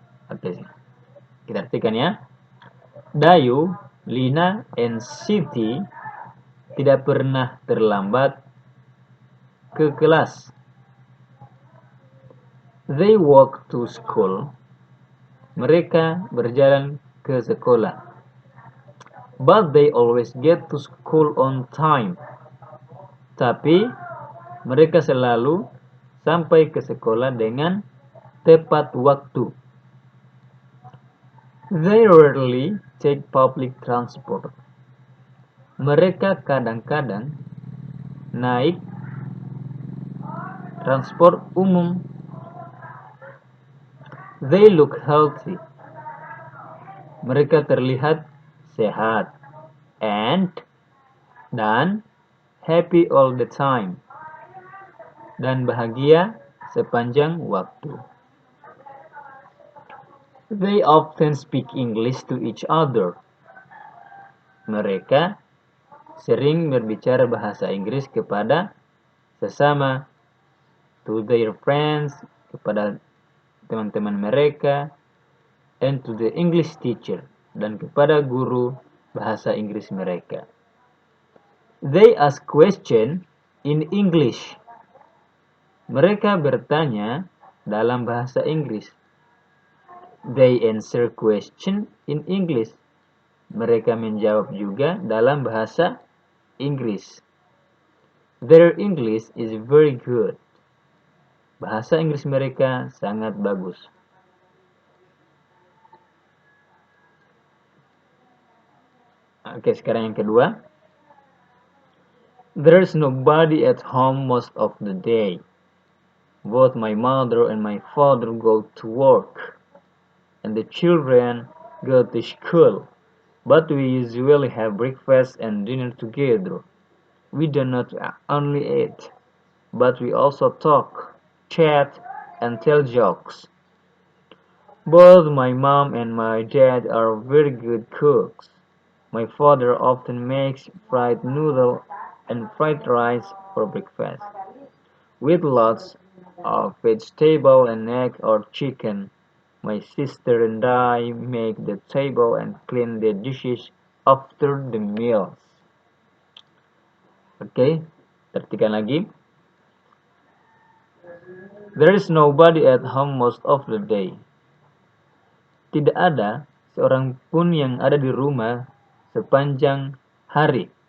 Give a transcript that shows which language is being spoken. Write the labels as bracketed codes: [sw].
[id] Oke, kita artikan ya. Dayu, Lina, and Siti tidak pernah terlambat ke kelas. [en] They walk to school. [id] Mereka berjalan ke sekolah. [en] But they always get to school on time. [id] Tapi mereka selalu sampai ke sekolah dengan tepat waktu. [en] They rarely take public transport. [id] Mereka kadang-kadang naik transport umum. [en] They look healthy. [id] Mereka terlihat sehat. Dan [en] happy all the time. [id] Dan bahagia sepanjang waktu. [en] They often speak English to each other. [id] Mereka sering berbicara bahasa Inggris kepada sesama. [en] To their friends, [id] kepada teman-teman mereka. [en] And to the English teacher, [id] dan kepada guru bahasa Inggris mereka. [en] They ask questions in English. [id] Mereka bertanya dalam bahasa Inggris. [en] They answer question in English. [id] Mereka menjawab juga dalam bahasa Inggris. [en] Their English is very good. [id] Bahasa Inggris mereka sangat bagus. Oke, sekarang yang kedua. [en] There's nobody at home most of the day. Both my mother and my father go to work, and the children go to school. But we usually have breakfast and dinner together. We do not only eat, but we also talk, chat, and tell jokes. Both my mom and my dad are very good cooks. My father often makes fried noodle and fried rice for breakfast, with lots of vegetable and egg or chicken. My sister and I make the table and clean the dishes after the meals. [id] Oke, tertikan lagi. [en] There is nobody at home most of the day. [id] Tidak ada seorang pun yang ada di rumah sepanjang hari.